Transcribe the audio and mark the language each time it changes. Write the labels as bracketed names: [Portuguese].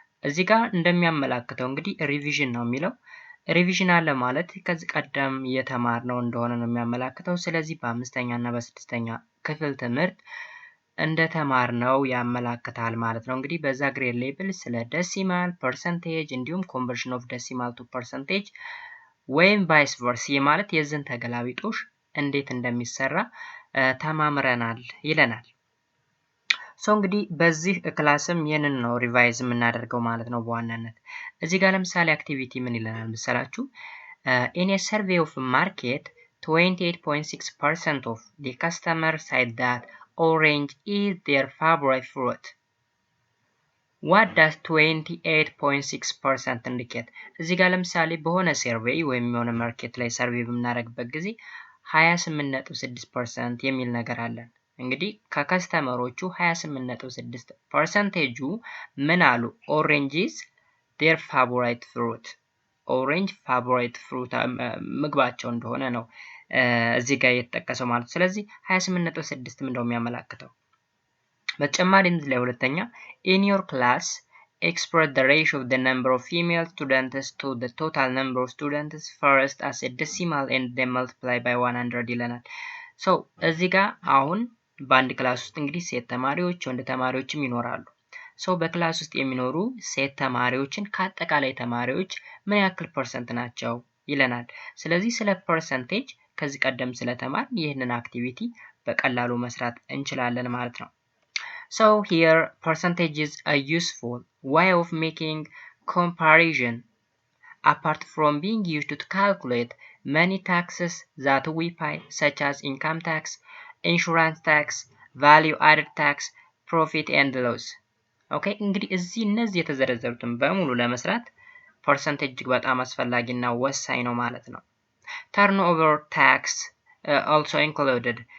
[Amharic] እዚህ ጋር እንደሚያመላክተው እንግዲህ ሪቪዥን ነው የሚለው። ሪቪዥን አለ ማለት ከዚህ ቀደም የተማርነው እንደሆነ ነው የሚያመላክተው። ስለዚህ በአምስተኛ እና በስድስተኛ ክፍል ትምህርት እንደተማርነው ያመላክታል ማለት ነው። እንግዲህ በዛ ግሬድ ሌብል ስለ ዴሲማል ፐርሰንቴጅ እንዲሁም ኮንቨርሽን ኦፍ ዴሲማል ቱ ፐርሰንቴጅ ወይም ቫይስ ቨርሳ ማለት የዝን ተገላቢጦሽ እንዴት እንደሚሰራ ተማምረናል ይለናል። እንግዲህ በዚህ ክላስም ይህንን ነው ሪቫይዝ የምናደርገው ማለት ነው። በዋናነት እዚህ ጋር ለምሳሌ አክቲቪቲ ምን ይለናል መሰላችሁ? [English] in a survey of market 28.6% of the customers said that orange is their favorite fruit. What does 28.6% indicate? [Amharic] እዚህ ጋር ለምሳሌ በሆነ ሰርቬይ ወይም የሆነ ማርኬት ላይ ሰርቬይ በምናደርግበት ጊዜ 28.6% የሚል ነገር አለን። እንግዲህ ከከስተመሮቹ 28.6%ጁ ምን አሉ? [English] orange is their favorite fruit. [Amharic] ኦሬንጅ ፋቮራይት ፍሩት ምግባቸው እንደሆነ ነው እዚህ ጋር የተጠቀሰው ማለት ነው። ስለዚህ 28.6 ምንድነው የሚያመላክተው? በተጨማሪም ላይ ሁለተኛ [English] in your class express the ratio of the number of female students to the total number of students first as a decimal and then multiply by 100 [Amharic] ይለናል። እዚህ ጋር አሁን በአንድ ክላስ ውስጥ እንግዲህ ሴት ተማሪዎች ወንድ ተማሪዎችም ይኖራሉ። በክላስ ውስጥ የሚኖሩ ሴት ተማሪዎችን ከአጠቃላይ ተማሪዎች ምን ያክል ፐርሰንት ናቸው ይለናል። ስለዚህ ስለ ፐርሰንቴጅ ከዚህ ቀደም ስለተማር ይህንን አክቲቪቲ በቀላሉ መስራት እንችላለን ማለት ነው። [English] here percentage is a useful way of making comparison apart from being used to calculate many taxes that we pay such as income tax, insurance tax, value added tax, profit and loss. [Amharic] ኦኬ እንግዲህ እነዚህ የተዘረዘሩትን በሙሉ ለመስራት ፐርሰንቴጅ እጅግ በጣም አስፈላጊና ወሳኝ ነው ማለት ነው። [English] turnover tax also included